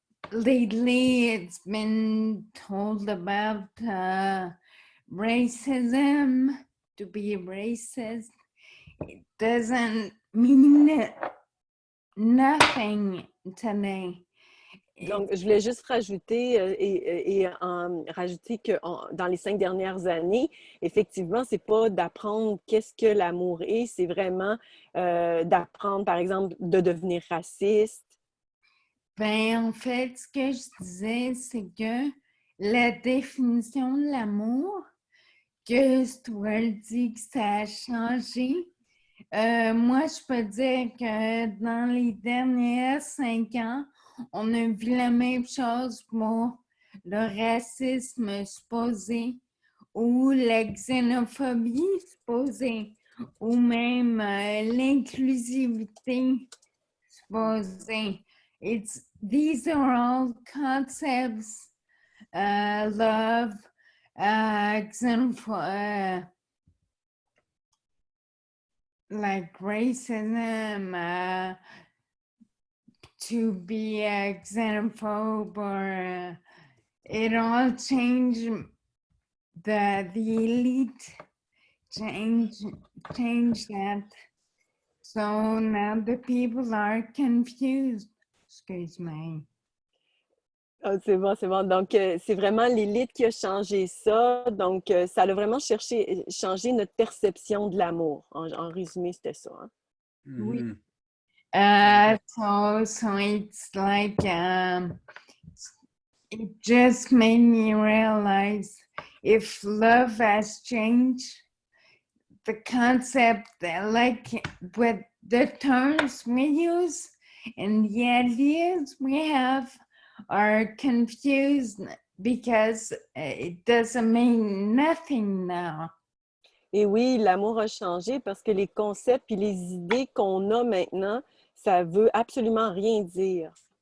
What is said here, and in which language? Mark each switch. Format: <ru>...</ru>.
<en>Lately, it's been told about racism. To be racist, it doesn't mean nothing today.</en> <fr>Donc, je voulais juste rajouter rajouter que dans les 5 dernières années, effectivement, c'est pas d'apprendre qu'est-ce que l'amour est, c'est vraiment d'apprendre, par exemple, de devenir raciste. Ben, en fait, ce que je disais, c'est que la définition de l'amour, que Stuart dit que ça a changé, moi, je peux dire que dans les dernières 5 ans, on a vu la même chose pour le racisme supposé ou la xénophobie supposée ou même l'inclusivité supposée.</fr> <en>These are all concepts, love, xenophobia, like racism, to be xenophobe or it all changed. The elite change that. So now the people are confused. Excuse me.</en> <fr>Ah, c'est bon, c'est bon. Donc, c'est vraiment l'élite qui a changé ça. Donc, ça a vraiment changé notre perception de l'amour. En résumé, c'était ça. Hein? Oui. Mhm.</fr> <en>So it's like it just made me realize if love has changed, the concept like with the terms we use and the ideas we have are confused because it doesn't mean nothing now.</en> <fr>Et oui, l'amour a changé parce que les concepts et les idées qu'on a maintenant, ça veut absolument rien dire.</fr>